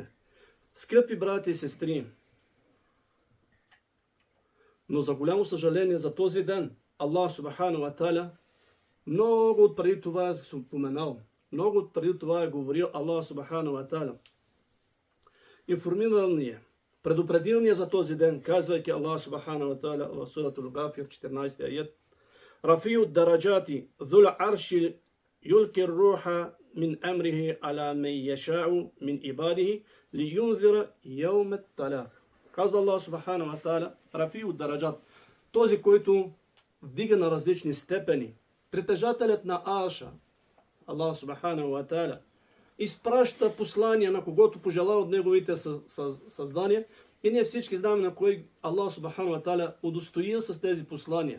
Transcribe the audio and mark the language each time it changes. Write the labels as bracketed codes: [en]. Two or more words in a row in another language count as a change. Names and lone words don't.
[bg] Скъпи брати и сестри, но за голямо съжаление за този ден [ar] الله سبحانه وتعالى [bg] много отпреди това е споменал. Много отпреди това е говорил [ar] الله سبحانه وتعالى. [bg] Информирал ни е, предупредил ни е за този ден, казвайки [ar] الله سبحانه وتعالى [bg] в суратул Гафир, 14 аят: [ar] "رفيع الدرجات ذو العرش يلقي الروح من أمره على من يشاء من عباده لينذر يوم التلاق." [bg] Казва [ar] الله سبحانه وتعالى: رفيع الدرجات, [bg] този, който вдига на различни степени, притежателят на арша, [ar] الله سبحانه وتعالى, [bg] изпраща послания на когото пожелава от неговите създания, и ние всички знаем на кой [ar] الله سبحانه وتعالى [bg] удостоил с тези послания.